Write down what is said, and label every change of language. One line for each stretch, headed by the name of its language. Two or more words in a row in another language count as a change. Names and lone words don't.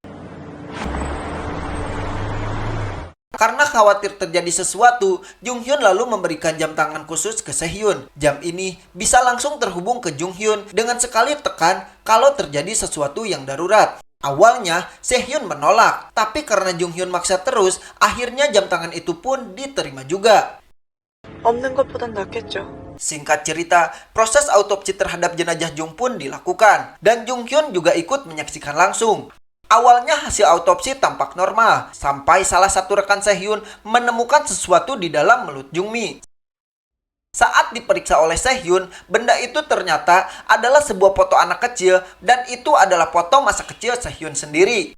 Indonesian: Karena khawatir terjadi sesuatu, Jung Hyun lalu memberikan jam tangan khusus ke Sehyun. Jam ini bisa langsung terhubung ke Jung Hyun dengan sekali tekan kalau terjadi sesuatu yang darurat. Awalnya, Sehyun menolak, tapi karena Jung Hyun maksa terus, akhirnya jam tangan itu pun diterima juga.
Korean: 없는 것보단 낫겠죠.
Indonesian: Singkat cerita, proses autopsi terhadap jenazah Jung pun dilakukan, dan Jung Hyun juga ikut menyaksikan langsung. Awalnya hasil autopsi tampak normal, sampai salah satu rekan Sehyun menemukan sesuatu di dalam mulut Jungmi. Saat diperiksa oleh Sehyun, benda itu ternyata adalah sebuah foto anak kecil dan itu adalah foto masa kecil Sehyun sendiri.